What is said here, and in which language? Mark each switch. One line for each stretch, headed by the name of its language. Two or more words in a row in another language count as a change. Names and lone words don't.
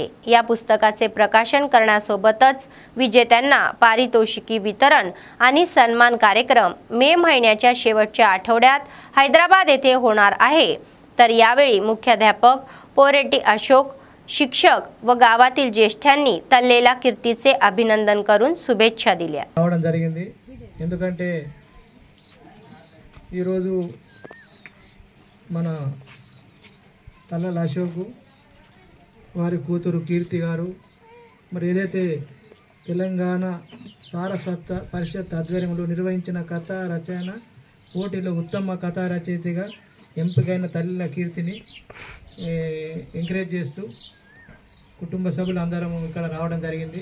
Marathi: या पुस्तकाचे प्रकाशन करण्यासोबतच विजेत्यांना पारितोषिकी वितरण आणि सन्मान कार्यक्रम मे महिन्याच्या शेवटच्या आठवड्यात हैदराबाद येथे होणार आहे. तर यावेळी मुख्याध्यापक पोरेटी अशोक, शिक्षक व गावातील ज्येष्ठांनी तल्लेला कीर्तीचे अभिनंदन करून शुभेच्छा दिल्या.
Telugu: రావడం జరిగింది. ఎందుకంటే ఈ రోజు మన తల్లల అశోక్ వారి కూతురు కీర్తి గారు మరి ఏదైతే తెలంగాణ సారస్వత పరిషత్ ఆధ్వర్యంలో నిర్వహించిన కథా రచన పోటీలో ఉత్తమ కథా రచయితగా ఎంపికైన తల్లిల కీర్తిని ఎంకరేజ్ చేస్తూ కుటుంబ సభ్యులు అందరం ఇక్కడ రావడం జరిగింది.